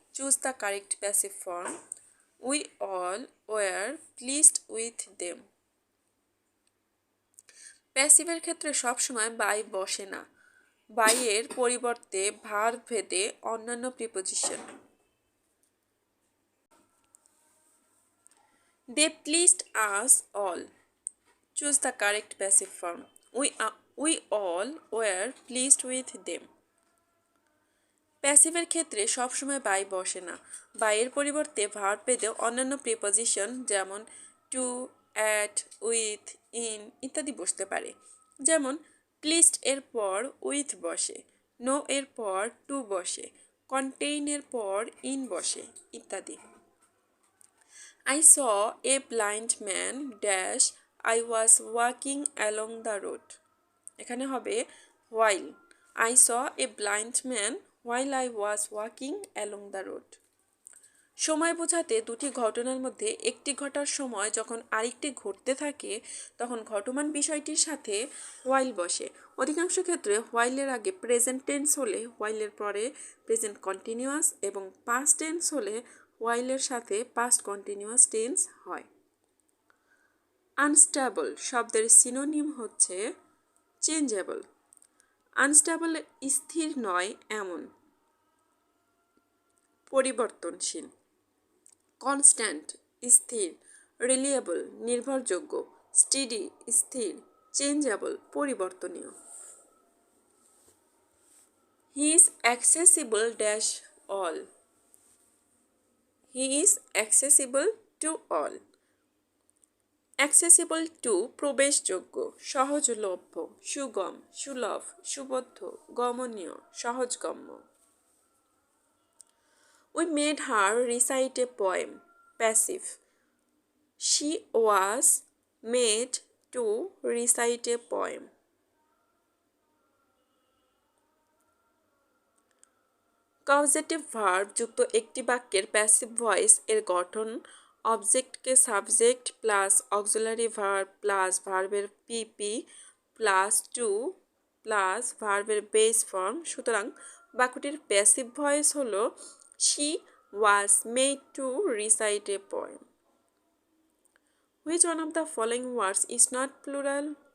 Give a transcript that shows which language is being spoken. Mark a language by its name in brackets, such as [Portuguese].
[English] Choose the correct passive form. We all were pleased with them. [Bangla] প্যাসিভের ক্ষেত্রে সবসময় by বসে না। বাইয়ের পরিবর্তে ভার্ব ভেদে অন্যান্য preposition. [English] They pleased us all. Choose the correct passive form. We all were pleased with them. [Bangla] প্যাসিভের ক্ষেত্রে সবসময় বাই বসে না, বাইয়ের পরিবর্তে ভার্ব পেতেও অন্যান্য প্রিপোজিশন যেমন টু, অ্যাট, উইথ, ইন ইত্যাদি বসতে পারে। যেমন প্লিজড এর পর উইথ বসে, নো এর পর টু বসে, কন্টেইন এর পর ইন বসে ইত্যাদি। [English] I saw a blind man dash I was walking along the road. [Bangla] এখানে হবে while. [English] I saw a blind man while I was walking along the road. [Bangla] সময় বোঝাতে দুটি ঘটনার মধ্যে একটি ঘটার সময় যখন আরেকটি ঘটতে থাকে তখন ঘটমান বিষয়টির সাথে while বসে। অধিকাংশ ক্ষেত্রে while-এর আগে প্রেজেন্ট টেন্স হলে while-এর পরে প্রেজেন্ট কন্টিনিউয়াস এবং পাস্ট টেন্স হলে while-এর সাথে পাস্ট কন্টিনিউয়াস টেন্স হয়। আনস্টেবল শব্দের সিনোনিম হচ্ছে চেঞ্জেবল। আনস্টেবল স্থির নয় এমন, পরিবর্তনশীল। কনস্ট্যান্ট স্থির, রিলিয়েবল নির্ভরযোগ্য, স্টেডি স্থির, changeable পরিবর্তনীয়। [English] He is accessible dash all. He is accessible to all. [Bangla] Accessible two প্রবেশযোগ্য, সহজলভ্য, সুগম, সুলভ, সুবোধ্য, গমনীয়, সহজগম্য। [English] We made her recite a poem. Passive. She was made to recite a poem. [Bangla] Causative verb যুক্ত একটি বাক্যের passive voice এর গঠন অবজেক্টকে subject plus auxiliary verb plus ভার্বের পিপি plus two plus ভার্বের বেস ফর্ম। সুতরাং বাক্যটির প্যাসিভ ভয়েস হলো [English] she was made to recite a poem. Which one of the following words is not plural?